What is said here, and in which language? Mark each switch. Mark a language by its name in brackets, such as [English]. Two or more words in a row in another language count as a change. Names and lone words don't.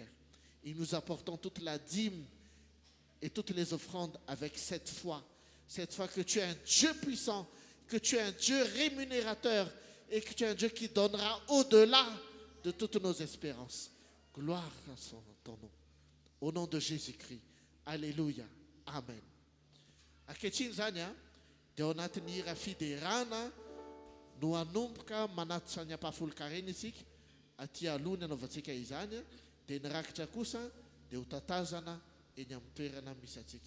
[French] Et nous apportons toute la dîme et toutes les offrandes avec cette foi. Cette foi que tu es un Dieu puissant, que tu es un Dieu rémunérateur et que tu es un Dieu qui donnera au-delà de toutes nos espérances. Gloire à ton nom. Au nom de Jésus-Christ. Alléluia. Amen. [Malagasy] Ankehitriny zany dia ao anatin'ny hira fiderana no hanomboka manatitra ny ampahafolo-karena isika aty aloha ny anaovantsika izany dia ny rakitra kosa dia ho tatazana eny amin'ny toerana misy atsika.